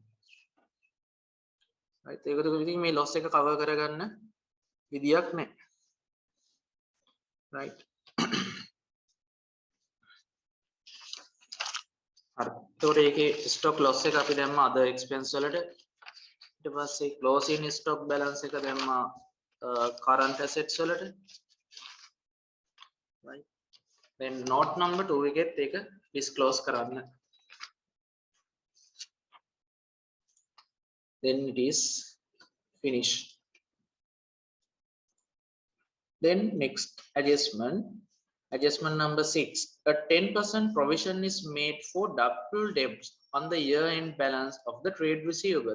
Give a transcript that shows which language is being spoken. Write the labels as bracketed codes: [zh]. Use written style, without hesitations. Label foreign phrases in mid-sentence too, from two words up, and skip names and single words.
[si] right ඒකද ඉතින් මේ loss එක cover කරගන්න විදියක් නැහැ. right. හරි. එතකොට ඒකේ [en] stock loss [si] එක අපි දැම්මා [en] other expense [si] වලට. ඊට පස්සේ [en] closing stock balance [si] එක දැම්මා [en] current assets [si] වලට. [en] right. then note number 2 [si] එකෙත් ඒක disclose කරන්න. [en] then it is finished. Then next adjustment number 6. A 10% provision is made for double debts on the year-end balance of the trade receivables.